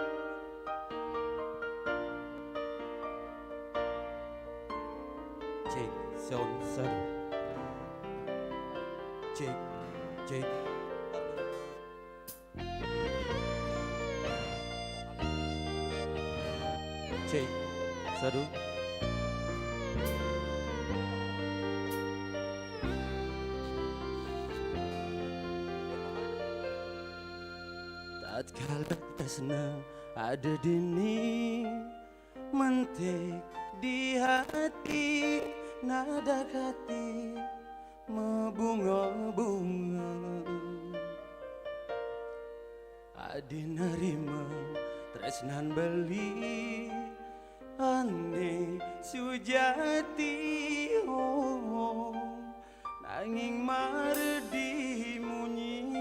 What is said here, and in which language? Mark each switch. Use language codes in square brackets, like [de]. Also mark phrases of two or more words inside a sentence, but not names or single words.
[id] Cek, sound, sound. Cek, cek. Cek, satu. [ban] Tatkala tresna ada dini mentik di hati, nada hati membunga-bunga. Adi nerima tresnan beli ane sujati, oh, nanging mardi munyi